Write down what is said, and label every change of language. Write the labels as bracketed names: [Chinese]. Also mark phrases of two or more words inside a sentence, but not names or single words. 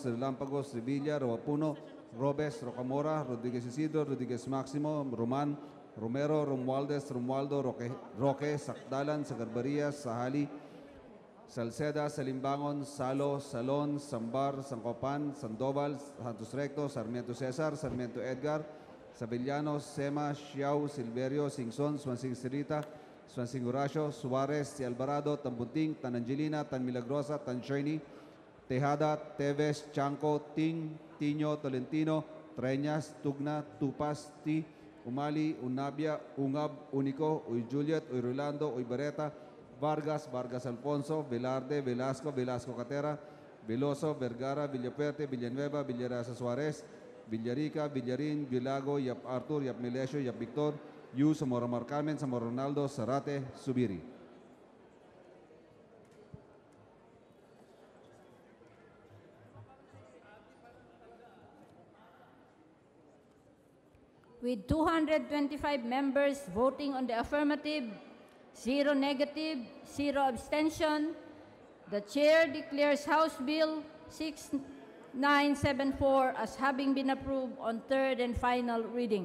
[English] Relampagos, Sevilla, Roapuno, Robes, Rocamora, Rodriguez Isidro, Rodriguez Maximo, Roman, Romero, Romualdez, Romualdo, Roque, Sakdalan, Sagarbaria, Sahali, Salceda, Salimbangon, Salo, Salon, Sambar, Sancopan, Sandoval, Santos Recto, Sarmiento Cesar, Sarmiento Edgar, Sabellano, Sema, Xiao, Silverio, Singson, Swansing Sirita, Swansing Horacio, Suarez, Si Alvarado, Tambunting, Tan Angelina, Tan Milagrosa, Tan Sherney, Tejada, Teves, Chanco, Ting, Tino, Tolentino, Treñas, Tugna, Tupas, Ti, Umali, Unabia, Ungab, Unico, Uy Juliet, Uy Rolando, Uy Barreta, Vargas, Vargas Alfonso, Velarde, Velasco, Velasco Catera, Veloso, Vergara, Villapuerte, Villanueva, Villarasa Suarez, Villarica, Villarin, Vilago, Yap Arthur, Yap Melesio, Yap Victor, Yu, Zamora Mar Carmen, Zamora Ronaldo, Zarate, Subiri. With 225 members voting on the affirmative, 0 negative, 0 abstention, the Chair declares House Bill 6974 as having been approved on third and final reading.